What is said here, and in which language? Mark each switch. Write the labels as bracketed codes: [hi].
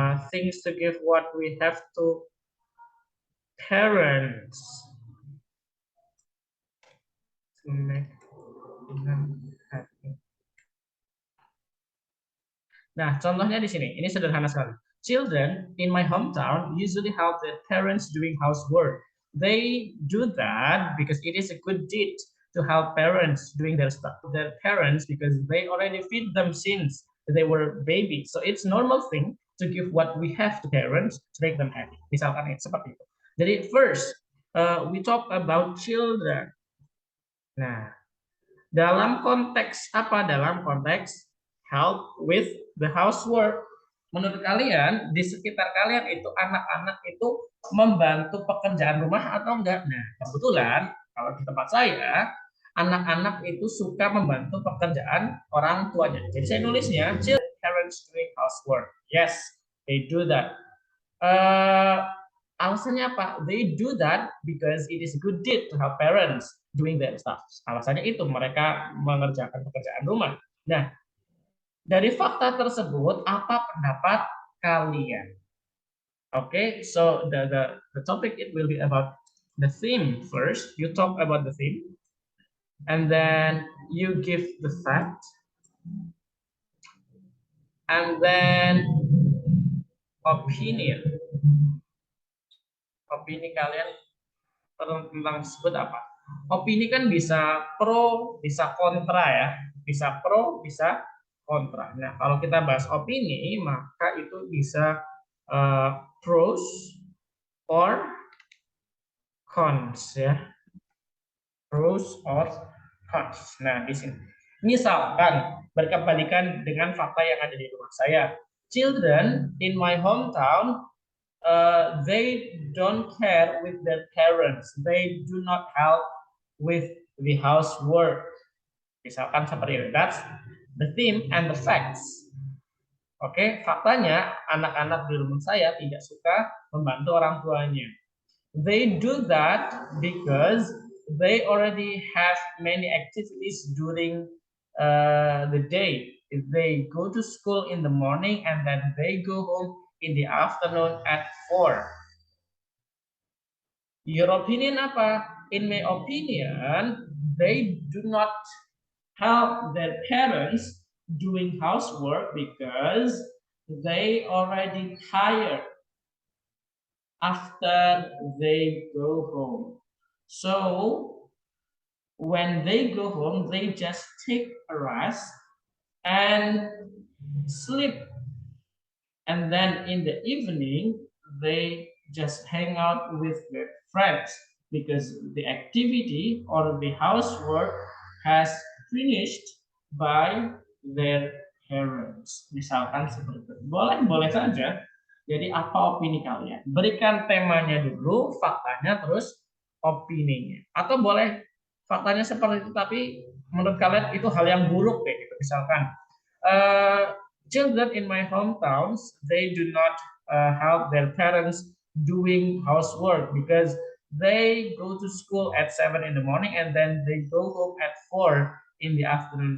[en] Things to give what we have to parents to make them happy. [id] Nah, contohnya di sini, ini sederhana sekali. [en] Children in my hometown usually help their parents doing housework. They do that because it is a good deed to help parents doing their stuff. Their parents because they already feed them since they were babies. So it's normal thing to give what we have to parents to make them happy. [id] Misalkan seperti itu. Jadi [en] first, we talk about children. [id] Nah, dalam konteks apa? Dalam konteks [en] help with the housework. [id] Menurut kalian, di sekitar kalian itu anak-anak itu membantu pekerjaan rumah atau enggak? Nah, kebetulan kalau di tempat saya, anak-anak itu suka membantu pekerjaan orang tuanya. Jadi saya nulisnya, [en] children parents doing housework. Yes, they do that. Uh, [id] Alasannya apa? [en] They do that because it is a good deed to help parents doing their stuff. [id] Alasannya itu mereka mengerjakan pekerjaan rumah. Nah, dari fakta tersebut apa pendapat kalian? [en] Okay, so the topic it will be about the theme first. You talk about the theme, and then you give the fact, and then opinion. [id] Opini kalian tentang tersebut apa? Opini kan bisa pro, bisa kontra ya. Bisa pro, bisa kontra. Nah, kalau kita bahas opini, maka itu bisa [en] pros or cons [id] ya. [en] Pros or cons. [id] Nah, di sini. Misalkan berkebalikan dengan fakta yang ada di rumah saya. [en] Children in my hometown they don't care with their parents. They do not help with the housework. [id] Misalkan seperti itu. [en] That's the theme and the facts. [id] Oke, faktanya anak-anak di rumah saya tidak suka membantu orang tuanya. [en] They do that because they already have many activities during the day. They go to school in the morning and then they go home in the afternoon at 4. Your opinion [id] apa? [en] In my opinion, they do not help their parents doing housework because they already tired after they go home. So when they go home, they just take a rest and sleep. And then in the evening, they just hang out with their friends because the activity or the housework has finished by their parents. [id] Misalkan seperti itu. Boleh saja. Jadi apa opini kalian? Berikan temanya dulu, faktanya, terus opininya. Atau boleh faktanya seperti itu, tapi menurut kalian itu hal yang buruk deh. Gitu. Misalkan, [en] children in my hometowns, they do not help their parents doing housework because they go to school at 7 in the morning and then they go home at 4 in the afternoon.